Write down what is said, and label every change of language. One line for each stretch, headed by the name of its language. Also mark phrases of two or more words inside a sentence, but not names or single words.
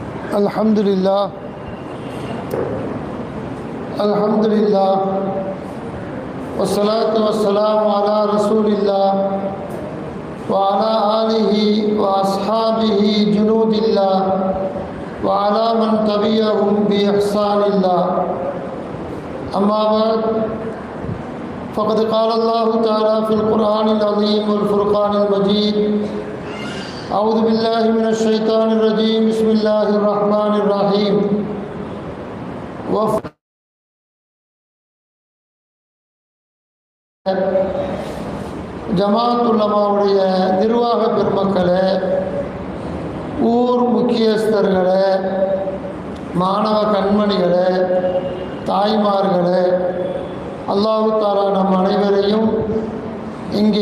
Arabic: الحمد لله الحمد لله والصلاة والسلام على رسول الله وعلى آله وأصحابه جنود الله وعلى من تبعهم بإحسان الله. أما بعد فقد قال الله تعالى في القرآن العظيم والفرقان المجيد. أعوذ بالله من الشيطان الرجيم بسم الله الرحمن الرحيم
Tamil: ஜமாத் உலமாவுடைய நிர்வாக பெருமக்களே, ஊர் முக்கியஸ்தர்களே, மாணவ கண்மணிகளே, தாய்மார்களே, அல்லாஹ் தஆலா நம் அனைவரையும் இங்கே